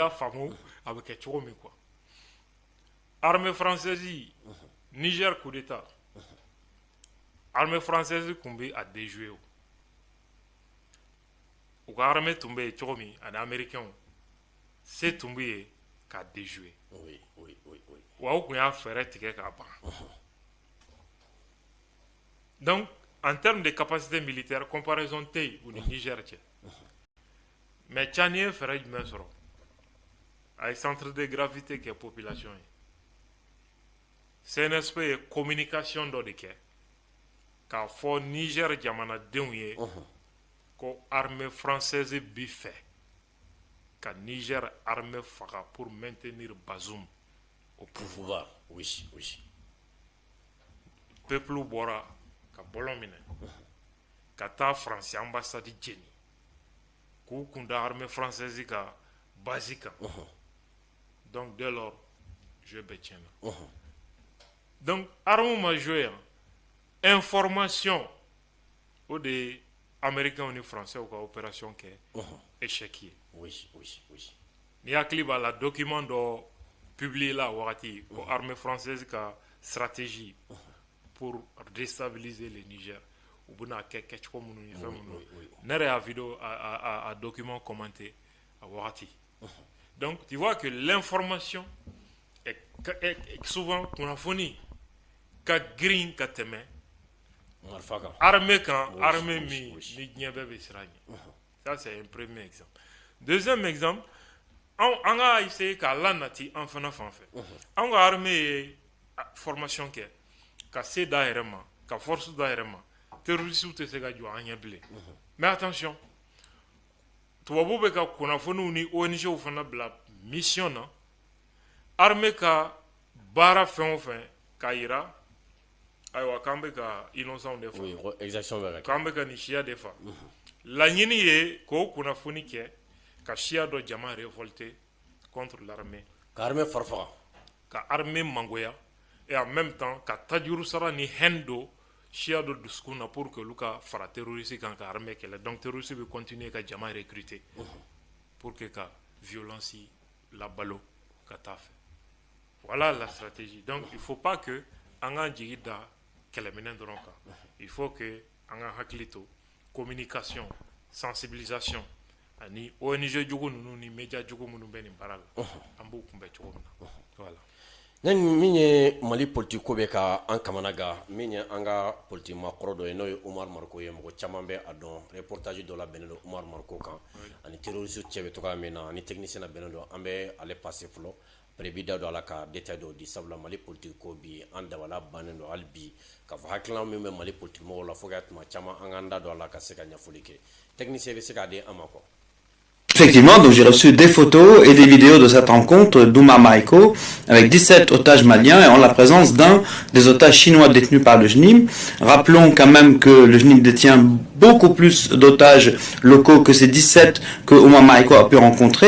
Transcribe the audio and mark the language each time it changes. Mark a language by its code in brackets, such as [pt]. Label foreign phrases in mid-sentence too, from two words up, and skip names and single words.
[bm] ka faamu a bɛ kɛ cogo min quoi [fr] armée française Niger coup d'état armée française [bm] tun bɛ a déjouer u ka armée tun bɛ yen cogo min ani américains se tun bɛ yen k'a déjouer oui wa u tun y'a fɛɛrɛ tigɛ k'a ban [fr] donc en termes de capacité militaire comparaison [bm] tɛ yen u ni Niger cɛ mais Tchani ye fɛɛrɛ jumɛn sɔrɔ a ye [fr] centre de gravité [bm] kɛ population ye CNSP ye communication dɔ de kɛ k'a fɔ Niger jamanadenw ye ko [fr] armée française [bm] bi fɛ ka Niger armée faga [fr] pour maintenir Bazoum au pouvoir. [bm] Oui. Peuple bɔra ka bɔlɔn minɛ ka taa France ambassade jeni k'u kunda [fr] armée française [bm] ka base kan [fr] donc dès lors jeu [bm] bɛɛ tiɲɛna donc arme ma joué yan information o de ye américains ni français ka opération kɛ échec ye oui ni hakili b'a la document dɔ publié la wagati ko [fr] armée française [bm] ka [fr] stratégie pour déstabiliser le Niger [bm] u bɛna kɛ kɛcogo minnu ni fɛn minnu ne yɛrɛ y'a vidéo a [fr] document commenté [bm] a wagati [fr] donc tu vois que l'information est souvent [bm] kunnafoni ka girin ka tɛmɛ armée kan armée min ni diɲɛ bɛɛ bɛ siran ɲɛ [fr] ça c'est un premier exemple deuxième exemple [bm] an ka essayer k'a lanati an fana fan fɛ an ka armée ye formation kɛ ka se d'a yɛrɛ ma ka force d'a yɛrɛ ma terroristes tɛ se ka jɔ an ɲɛ bilen [fr] mais attention [bm] tubabu bɛ ka kunnafoniw ni ONGw fana bila mission na armée ka baara fɛn o fɛn k'a yira ayiwa k'an bɛ ka innocent de fa k'an bɛ ka nin siya de fa laɲini ye k'o kunnafoni kɛ ka siya dɔ jama [fr] révolter contre l'armée [bm] ka armée farfaga ka armée mangoya [fr] et en même temps [bm] ka tajuru sara ni haine do siya dɔ dusukun na [fr] pour que [bm] olu ka fara terroriste kan ka armée kɛlɛ donc terroriste bɛ continuer ka jama recruter [fr] pour que [bm] ka violence labalo ka taa fɛ [fr] voilà la stratégie donc il faut pas que [bm] an ka jigi da kɛlɛminɛ dɔrɔn kan [fr] il faut que [bm] an ka hakili to [fr] communication sensibilisation [bm] ani ONG jugu ninnu ni média jugu minnu bɛ nin baara la an b'u kunbɛn cogo min na voilà min ye Mali politique ko bɛ ka an kamana gan min ye an ka politique makɔrɔ dɔ ye n'o ye Umar Mariko ye mɔgɔ caman bɛ a dɔn reportage dɔ la bɛnnen don Umar Mariko kan ani terroriste cɛ bɛ cogoya min na ani technicien na bɛnnen don an bɛ ale passé fɔlɔ après bi da don ala ka détail dɔw di sabula Mali politique ko bi an dabala bannen don hali bi k'a fɔ hakilina min bɛ Mali politique mɔgɔw la fo ka tuma caman an k'an da don ala ka se ka ɲɛfɔli kɛ technicien bɛ se k'a di an ma quoi. [fr] Effectivement, donc j'ai reçu des photos et des vidéos de cette rencontre d'Oumar Mariko avec 17 otages maliens et en la présence d'un des otages chinois détenus par le JNIM. Rappelons quand même que le JNIM détient beaucoup plus d'otages locaux que ces 17 que Oumar Mariko a pu rencontrer.